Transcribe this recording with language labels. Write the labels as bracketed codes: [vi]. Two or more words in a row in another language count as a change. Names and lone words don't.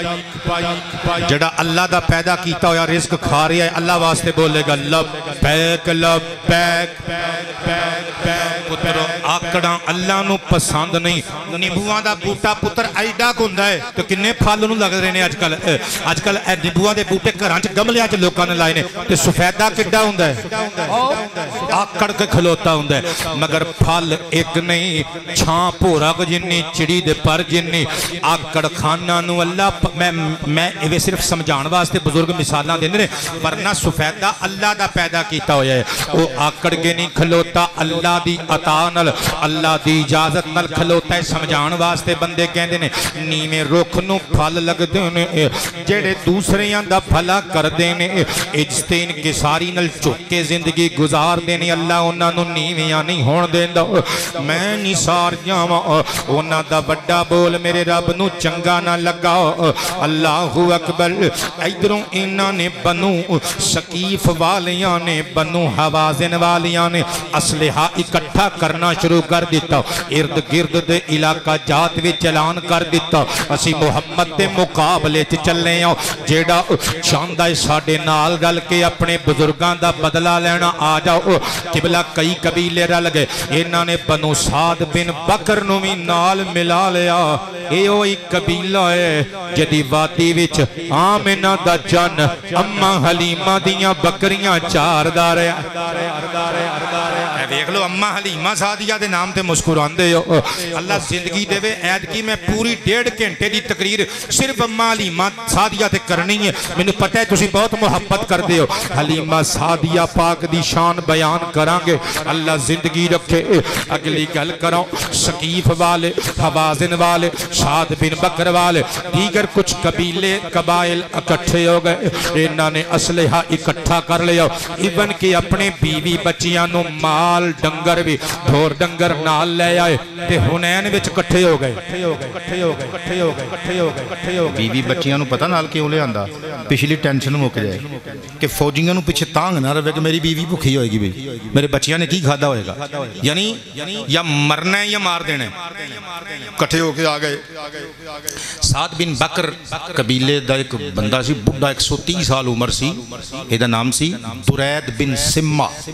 [pa] جڑا اللہ دا پیدا کیتا ہویا رزق کھا رہا ہے اللہ واسطے بولے گا [ar] لبیک لبیک [pa] پترو آکڑاں اللہ نو پسند نہیں نیبوان دا بوٹا پتر ایڈا گھندا ہے تو کنے پھل نو لگ رہے نے آج کل نیبوان دے بوٹے گھران چ گملیاں چ لوکاں نے لائے نے تے سفیدہ کڈا ہوندا ہے آکڑ کے کھلوتا ہوندا ہے مگر پھل ایک نہیں چھاں پورا کو جنی چڑی دے پر جنی آکڑ کھانا نو اللہ میں ایوے صرف سمجھان واسطے بزرگ مثالاں دے نے ورنہ سفیدہ اللہ دا پیدا کیتا ہویا ہے وہ آکڑ کے نہیں کھلوتا اللہ دی عطا نل اللہ دی اجازت نل کھلوتا ہے سمجھان واسطے بندے کہندے نے نیویں رخ نو پھل لگ دے نے جڑے دوسریاں دا بھلا کر دے نے اجتے انکساری نل چکے زندگی گزار دے نے اللہ انہاں نو نیویاں نہیں ہون دیندا میں نثار جاواں انہاں دا بڑا بول میرے رب نو چنگا نہ لگا اللہ اکبر ادھروں انہاں نے بنو ثقیف والیاں نے بنو حوازن والیاں نے اسلحہ اکٹھا کرنا شروع کر دیتا ارد گرد دے علاقہ جات وچ اعلان کر دیتا اسی محمد دے مقابلے چ چلے ہاں جیڑا چاہندا ہے ساڈے نال رل کے اپنے بزرگاں دا بدلہ لینا آ جاؤ قبلہ کئی قبیلے رل گئے انہاں نے بنو سعد بن بکر نو بھی نال ملا لیا اے اوہی قبیلہ ہے جدی وادی وچ آمنہ دا جن اما حلیمہ دیاں بکریاں چار دارے دیکھ لو اما حلیمہ سعدیہ دے نام تے مسکران دے ہو اللہ زندگی دے وے عید کی میں پوری 1.5 گھنٹے دی تقریر صرف اما حلیمہ سعدیہ تے کرنی ہے میں نے پتہ ہے تسی بہت محبت کر دے ہو حلیمہ سعدیہ پاک دی شان بیان کرانگے اللہ زندگی رکھے اگلی گل کرو ثقیف والے حوازن والے سعد بن بکر والے دیگر کچھ قبیلے قبائل اکٹھے ہو گئے انہوں نے اسلحہ اکٹھا کر لیا ایون کہ اپنے بیوی بچیاں نو مال ڈنگر بھی دھور ڈنگر نال لے آئے تے ہنین وچ کٹھے ہو گئے بیوی بچیاں نو پتہ نال کیوں لے آندا پچھلی ٹینشن مک جائے کہ فوجیاں نو پیچھے تانگ نہ رہے کہ میری بیوی بھوکی ہوئے گی بھی میرے بچیاں نے کی کھادا ہوئے گا یعنی یا مرنا ہے یا مار دینا ہے کٹھے ہو کے آگئے سعد بن بکر قبیلے دا ایک بندہ سی بڑھا 130 سال عمر سی ایدہ نام سی درید بن سمہ